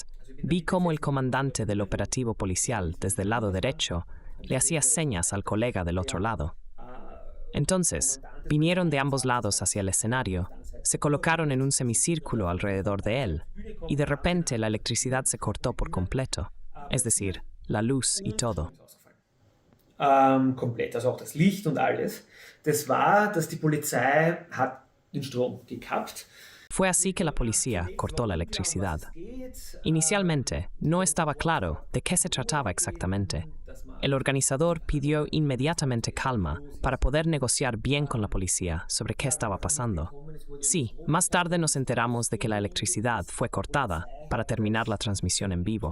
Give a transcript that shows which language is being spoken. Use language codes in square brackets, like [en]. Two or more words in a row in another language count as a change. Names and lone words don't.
[es] Vi cómo el comandante del operativo policial, desde el lado derecho, le hacía señas al colega del otro lado. Entonces, vinieron de ambos lados hacia el escenario, se colocaron en un semicírculo alrededor de él, y de repente la electricidad se cortó por completo, es decir, la luz y todo. [de] Komplett, also auch das Licht und alles. Das war, dass die Polizei hat den Strom gekappt. [es] Fue así que la policía cortó la electricidad. Inicialmente, no estaba claro de qué se trataba exactamente. El organizador pidió inmediatamente calma para poder negociar bien con la policía sobre qué estaba pasando. Sí, más tarde nos enteramos de que la electricidad fue cortada para terminar la transmisión en vivo.